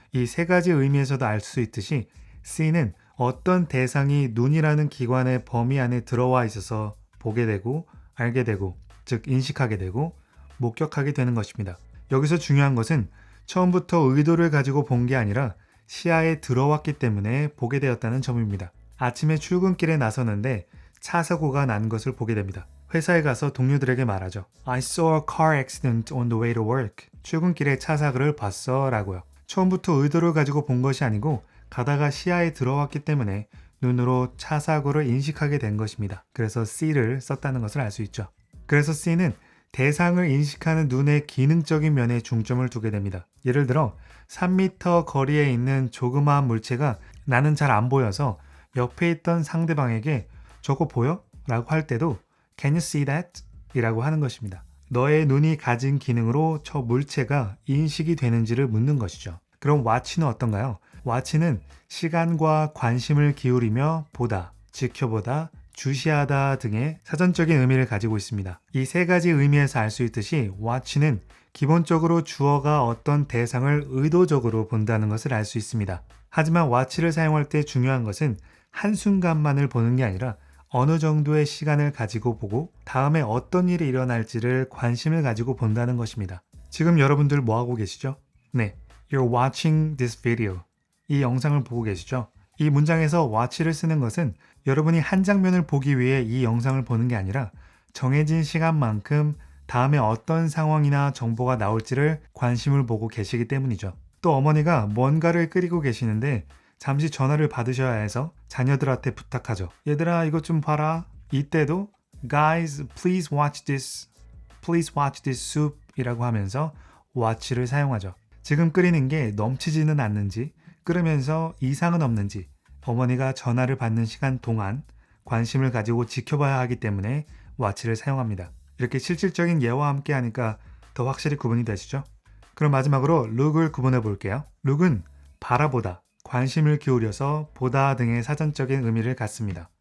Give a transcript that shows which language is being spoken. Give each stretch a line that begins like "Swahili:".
Korean: 이 세 가지 의미에서도 알 수 있듯이 see는 어떤 대상이 눈이라는 기관의 범위 안에 들어와 있어서 보게 되고 알게 되고 즉 인식하게 되고 목격하게 되는 것입니다. 여기서 중요한 것은 처음부터 의도를 가지고 본 게 아니라 시야에 들어왔기 때문에 보게 되었다는 점입니다. 아침에 출근길에 나서는데 차 사고가 난 것을 보게 됩니다. 회사에 가서 동료들에게 말하죠.
English: I saw a car accident on the way to work.
Korean: 출근길에 차 사고를 봤어 라고요. 처음부터 의도를 가지고 본 것이 아니고 가다가 시야에 들어왔기 때문에 눈으로 차 사고를 인식하게 된 것입니다. 그래서 see를 썼다는 것을 알 수 있죠. 그래서 see는 대상을 인식하는 눈의 기능적인 면에 중점을 두게 됩니다. 예를 들어 3m 거리에 있는 조그마한 물체가 나는 잘 안 보여서 옆에 있던 상대방에게 저거 보여? 라고 할 때도
English: Can you see that?
Korean: 이라고 하는 것입니다. 너의 눈이 가진 기능으로 저 물체가 인식이 되는지를 묻는 것이죠. 그럼 watch는 어떤가요? watch는 시간과 관심을 기울이며 보다, 지켜보다, 주시하다 등의 사전적인 의미를 가지고 있습니다. 이 세 가지 의미에서 알 수 있듯이 watch는 기본적으로 주어가 어떤 대상을 의도적으로 본다는 것을 알 수 있습니다. 하지만 watch를 사용할 때 중요한 것은 한순간만을 보는 게 아니라 어느 정도의 시간을 가지고 보고 다음에 어떤 일이 일어날지를 관심을 가지고 본다는 것입니다. 지금 여러분들 뭐 하고 계시죠? 네,
English: You're watching this video.
Korean: 이 영상을 보고 계시죠? 이 문장에서 watch를 쓰는 것은 여러분이 한 장면을 보기 위해 이 영상을 보는 게 아니라 정해진 시간만큼 다음에 어떤 상황이나 정보가 나올지를 관심을 보고 계시기 때문이죠. 또 어머니가 뭔가를 끓이고 계시는데 잠시 전화를 받으셔야 해서 자녀들한테 부탁하죠. 얘들아 이것 좀 봐라. 이때도
English: Guys, please watch this. Please watch this soup
Korean: 이라고 하면서 watch를 사용하죠. 지금 끓이는 게 넘치지는 않는지 끓으면서 이상은 없는지 어머니가 전화를 받는 시간 동안 관심을 가지고 지켜봐야 하기 때문에 watch를 사용합니다. 이렇게 실질적인 예와 함께 하니까 더 확실히 구분이 되시죠? 그럼 마지막으로 look을 구분해 볼게요. look은 바라보다, 관심을 기울여서 보다 등의 사전적인 의미를 갖습니다.